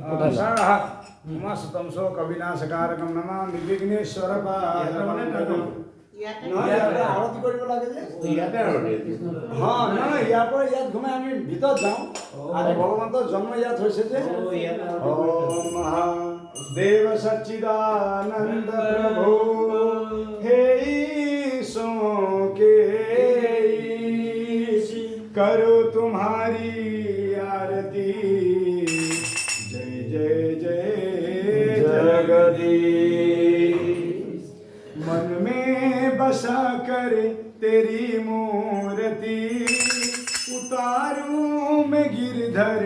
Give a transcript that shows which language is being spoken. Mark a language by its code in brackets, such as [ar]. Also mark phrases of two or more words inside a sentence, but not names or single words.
[sa] उमासुतं शोकविनाशकारकं नमामि विघ्नेश्वरपादपङ्कजम्। [as] আরতি কৰিব লাগে যে হ্যাঁ না না ইয়াৰ পৰা ইয়াত ঘুমাই আমি ভিতৰত যাওঁ আৰু ভগৱন্তৰ জন্ম ইয়াত হৈছে যে ওম মহাদেৱ সচ্চিদানন্দ প্ৰভু [hi] हे ईशो के करो तुम्हारी आरती जय जय जय जगदीश मन में बसा कर तेरी मूर्ति उतारूं मैं गिरधर